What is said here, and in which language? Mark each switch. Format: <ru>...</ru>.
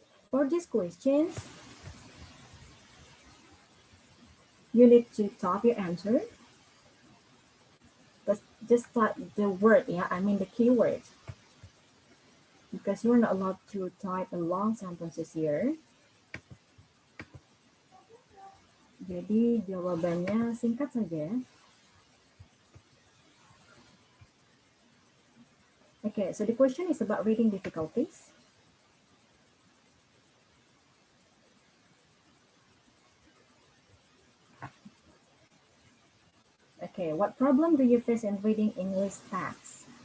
<en>For these questions, you need to type your answer. But just type the word, yeah, I mean the keywords. Because you're not allowed to type a long sentences here.</en> <id>Jadi jawabannya singkat saja.</id> <en>Okay, so the question is about reading difficulties. Okay, what problem do you face in reading English text?</en>